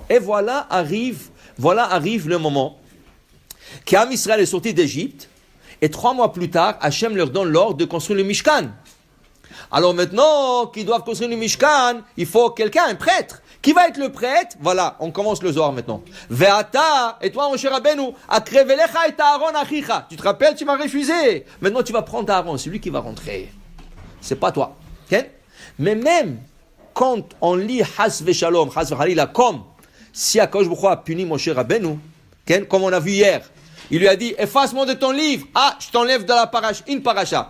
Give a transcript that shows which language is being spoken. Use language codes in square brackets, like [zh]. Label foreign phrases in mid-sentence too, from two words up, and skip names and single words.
[fr] Et voilà arrive le moment qu' [he] עם ישראל [fr] est sorti d'Égypte. Et 3 mois plus tard, Hachem leur donne l'ordre de construire le Mishkan. Alors maintenant qu'ils doivent construire le Mishkan, il faut quelqu'un, un prêtre. Qui va être le prêtre? Voilà, on commence le Zohar maintenant. Ve'ata, et toi, mon cher Rabbeinu, [he] הקרב אליך את אהרן אחיך. [fr] Tu te rappelles, tu m'as refusé. Maintenant, tu vas prendre Aaron, c'est lui qui va rentrer. C'est pas toi. Okay? Mais même quand on lit [he] חס ושלום, חס וחלילה, [fr] comme si [he] הקדוש ברוך הוא [fr] a puni mon cher Rabbeinu, okay? Comme on a vu hier, il lui a dit, efface-moi de ton livre. Ah, je t'enlève de la une paracha.